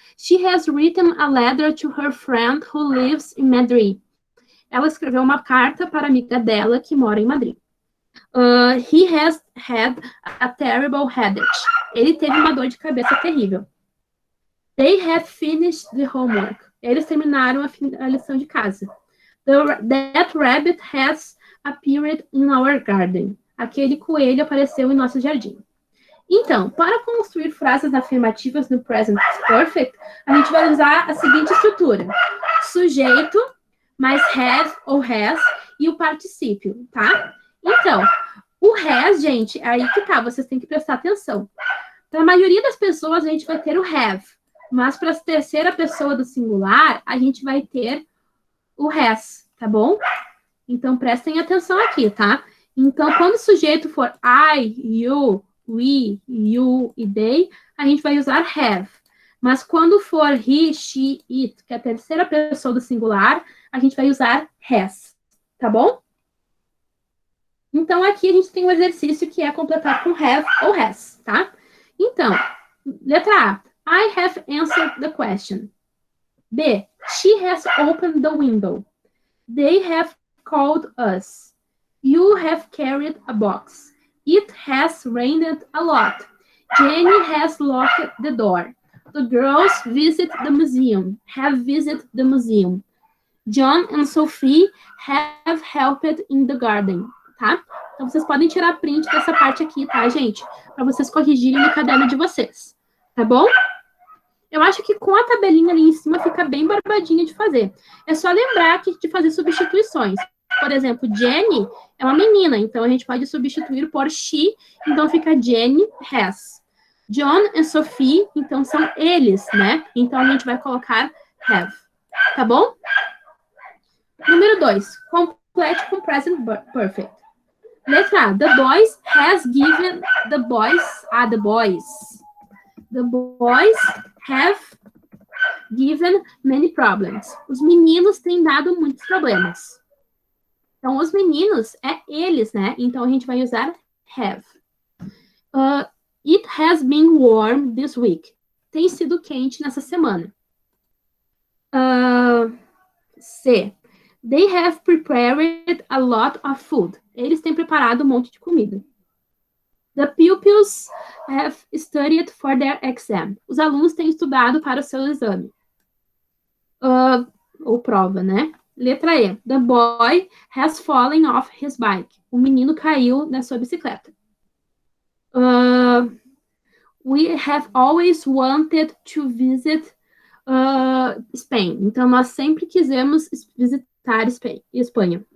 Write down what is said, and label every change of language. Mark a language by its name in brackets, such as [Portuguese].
[English] She has written a letter to her friend who lives in Madrid. [Portuguese] Ela escreveu uma carta para a amiga dela que mora em Madrid. [English] He has had a terrible headache. [Portuguese] Ele teve uma dor de cabeça terrível. [English] They have finished the homework. [Portuguese] Eles terminaram a lição de casa. [English] That rabbit has appeared in our garden. [Portuguese] Aquele coelho apareceu em nosso jardim. Então, para construir frases afirmativas no Present Perfect, a gente vai usar a seguinte estrutura. Sujeito, mais have ou has e o particípio, tá? Então, o has, gente, é aí que tá, vocês têm que prestar atenção. Para a maioria das pessoas, a gente vai ter o have, mas para a terceira pessoa do singular, a gente vai ter o has, tá bom? Então, prestem atenção aqui, tá? Então, quando o sujeito for I, you, we, you e they, a gente vai usar have. Mas quando for he, she, it, que é a terceira pessoa do singular, a gente vai usar has, tá bom? Então, aqui a gente tem um exercício que é completar com have ou has, tá? Então, letra A. [English] I have answered the question. B. She has opened the window. They have called us. You have carried a box. It has rained a lot. Jenny has locked the door. The girls visit the museum, have visited the museum. John and Sophie have helped in the garden, tá? [Portuguese] Então, vocês podem tirar print dessa parte aqui, tá, gente? Para vocês corrigirem no caderno de vocês, tá bom? Eu acho que com a tabelinha ali em cima fica bem barbadinha de fazer. É só lembrar de fazer substituições. Por exemplo, Jenny é uma menina, então a gente pode substituir por she, então fica Jenny has. John e Sophie, então são eles, né? Então a gente vai colocar have, tá bom? Número 2, complete com present perfect. [English] Letra A, the boys has given the boys, the boys. The boys have given many problems. [Portuguese] Os meninos têm dado muitos problemas. Então, os meninos é eles, né? Então, a gente vai usar have. [English] It has been warm this week. [Portuguese] Tem sido quente nessa semana. [English] C. They have prepared a lot of food. [Portuguese] Eles têm preparado um monte de comida. [English] The pupils have studied for their exam. [Portuguese] Os alunos têm estudado para o seu exame. Ou prova, né? Letra E. [English] The boy has fallen off his bike. [Portuguese] O menino caiu da sua bicicleta. [English] We have always wanted to visit Spain. [Portuguese] Então, nós sempre quisemos visitar Espanha.